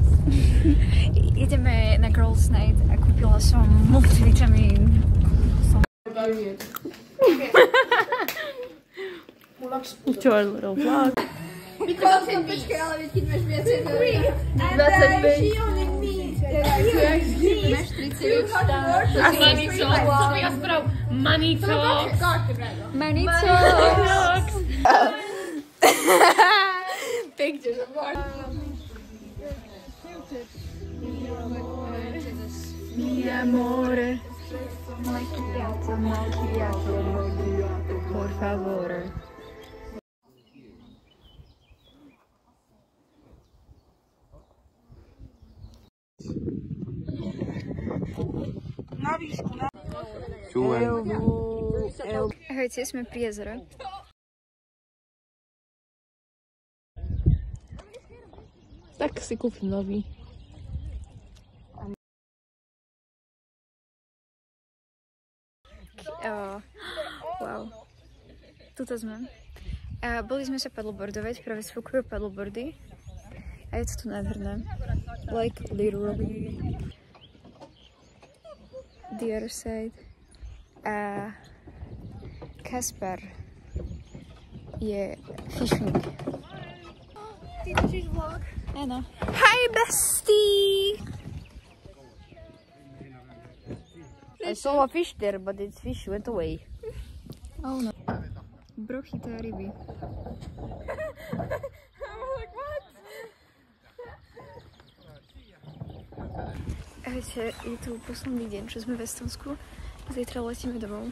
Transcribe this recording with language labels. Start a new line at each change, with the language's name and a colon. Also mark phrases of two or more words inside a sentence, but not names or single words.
Slovak: Ideme na
English: Girls Night
Slovak: a kúpila som multivitamín.
English: To our little vlog.
Slovak: Počkej, ale keď máš viacej do 25. Máš 30 A Manico. Ja sprav Manico. Manico! Pekne, že máš.
Italian: Mi amore, macchiato, por favore.
Slovak: Ahojte, sme pri jezere. Tak si kúpim nový. Wow. Tuto sme. Boli sme sa paddleboardovať, práve sfúkujú paddleboardy. A je to tu nádherné.
English: Like literally the other side.
Slovak: A Kaspar je fishing. Ty točíš vlog? Áno.
English: Hi bestie! I saw a fish there, but the fish went away. Oh no.
Slovak: Bro chytá ryby. Ahojte, je tu posledný deň, čo sme v Estonsku. Zajtra letíme domov.